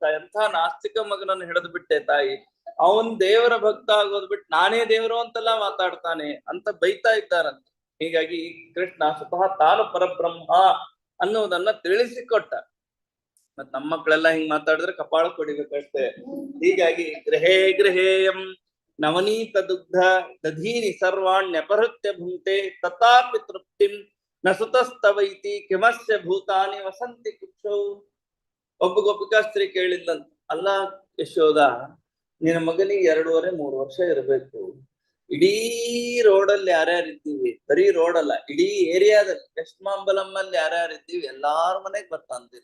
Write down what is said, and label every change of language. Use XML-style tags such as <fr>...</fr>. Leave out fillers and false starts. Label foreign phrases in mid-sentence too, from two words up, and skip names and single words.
<kn>ಎಂಥ ನಾಸ್ತಿಕ ಮಗನನ್ನು ಹಿಡಿದು ಬಿಟ್ಟೆ ತಾಯಿ. ಅವನ್ ದೇವರ ಭಕ್ತ ಆಗೋದ್ ಬಿಟ್ಟು ನಾನೇ ದೇವರು ಅಂತೆಲ್ಲ ಮಾತಾಡ್ತಾನೆ ಅಂತ ಬೈತಾ ಇದ್ದಾರಂತ. ಹೀಗಾಗಿ ಕೃಷ್ಣ ಸ್ವತಃ ತಾನು ಪರಬ್ರಹ್ಮ ಅನ್ನುವುದನ್ನ ತಿಳಿಸಿಕೊಟ್ಟ. ಮತ್ ನಮ್ಮ ಮಕ್ಕಳೆಲ್ಲ ಹಿಂಗ್ ಮಾತಾಡಿದ್ರೆ ಕಪಾಳ ಕೊಡಿಬೇಕಷ್ಟೇ.</kn> <sa>ಹೀಗಾಗಿ ಗೃಹೇ ಗೃಹೇಯಂ ನವನೀತ ದುಗ್ಧ ದಧೀನಿ ಸರ್ವಾಣ್ಯಪಹೃತ್ಯ ಭುಂಕ್ತೆ ತಥಾಪಿ ತೃಪ್ತಿಂ ನ ಸುತಸ್ತವೈತಿ ಕಿಮಸ್ಯ ಭೂತಾನಿ ವಸಂತಿ ಕುಕ್ಷೌ.</sa> <kn>ಒಬ್ಬ ಗೋಪಿಕಾಸ್ತ್ರೀ ಕೇಳಿದ್ದಂತ, ಅಲ್ಲ ಯಶೋದ, ನಿನ್ನ ಮಗನಿಗೆ 2.5-3 ವರ್ಷ ಇರಬೇಕು. ಇಡೀ ರೋಡಲ್ಲಿ ಯಾರ್ಯಾರಿದ್ದೀವಿ, ಬರೀ ರೋಡ್ ಅಲ್ಲ, ಇಡೀ ಏರಿಯಾದಲ್ಲಿ ಕೃಷ್ಣಾಂಬಲಮ್ಮಲ್ಲಿ ಯಾರ್ಯಾರಿದ್ದೀವಿ ಎಲ್ಲಾರ ಮನೆಗ್ ಬರ್ತಾಂತಿನ.</kn>